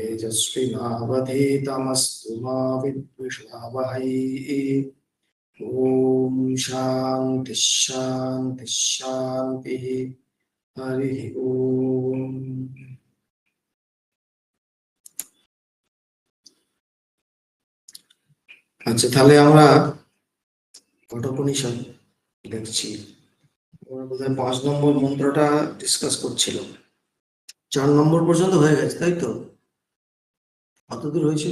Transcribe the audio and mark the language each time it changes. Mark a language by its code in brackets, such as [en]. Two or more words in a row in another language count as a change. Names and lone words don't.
[sa] तेजस्विनावधीतमस्तु मा विद्विषावहै। ओम शांति शांति शांति। हरि ओम। [bn] আচ্ছা, তাহলে আমরা কঠোপনিষদ দেখছি। আমরা বোধহয় 5 নম্বর মন্ত্রটা ডিসকাস করছিলাম। 4 নম্বর পর্যন্ত হয়ে গেছে, তাই তো? কতদূর হয়েছিল?